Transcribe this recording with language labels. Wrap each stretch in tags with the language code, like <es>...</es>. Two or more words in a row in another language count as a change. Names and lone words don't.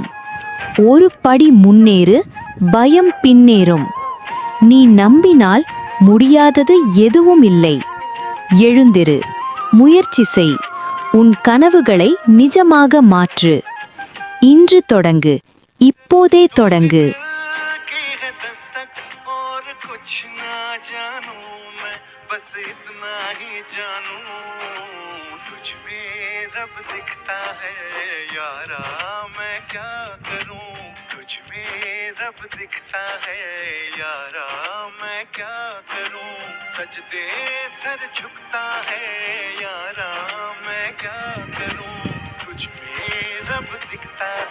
<ta>ஒரு படி முன்னேறு, பயம் பின்னேறும். நீ நம்பினால் முடியாதது எதுவும் இல்லை. எழுந்திரு, முயற்சி செய், உன் கனவுகளை நிஜமாக மாற்று. இன்று தொடங்கு, இப்போதே தொடங்கு.</ta> <hi>बस इतना ही जानूं तुझ में रब दिखता है यारा मैं क्या करूं तुझ में रब दिखता है यारा मैं क्या करूं सजदे सर झुकता है यारा मैं क्या करूं तुझ में रब दिखता</hi>